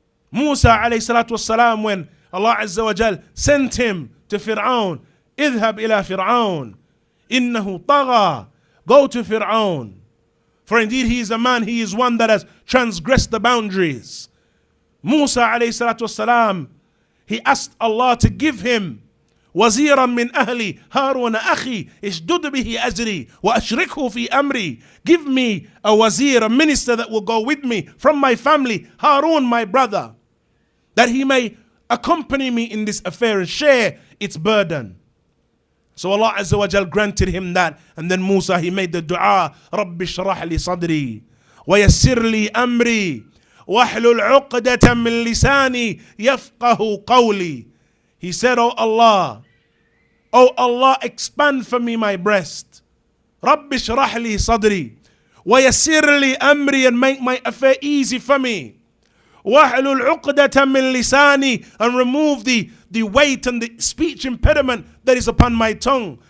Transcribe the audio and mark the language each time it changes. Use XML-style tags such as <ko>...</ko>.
<en>Musa alayhi salatu wassalam, when Allah Azza wa Jal sent him to Fir'aun, idhab ila Fir'aun, innahu tagha, go to Fir'aun. For indeed he is a man, he is one that has transgressed the boundaries. Musa alayhi salatu wassalam, he asked Allah to give him وزيرا من أهلي هارون أخي اشدد به أزري وأشركه في أمري. Give me a wazir, a minister that will go with me from my family, Harun, my brother, that he may accompany me in this affair and share its burden. So Allah Azza wa Jal granted him that.</en> <ar>And then Musa, he made the dua, رَبِّ اشْرَحْ لِي صَدْرِي وَيَسِّرْ لِي أَمْرِي وَاحْلُلْ عُقْدَةً مِّن لِسَانِي يَفْقَهُ قَوْلِي.</ar> <en>He said, oh Allah, expand for me my breast. رَبِّ اشْرَحْ لِي صَدْرِي وَيَسِّرْ لِي أَمْرِي, and make my affair easy for me. وَاحْلُلْ عُقْدَةً مِّن لِسَانِي, and remove the weight and the speech impediment that is upon my tongue.</en>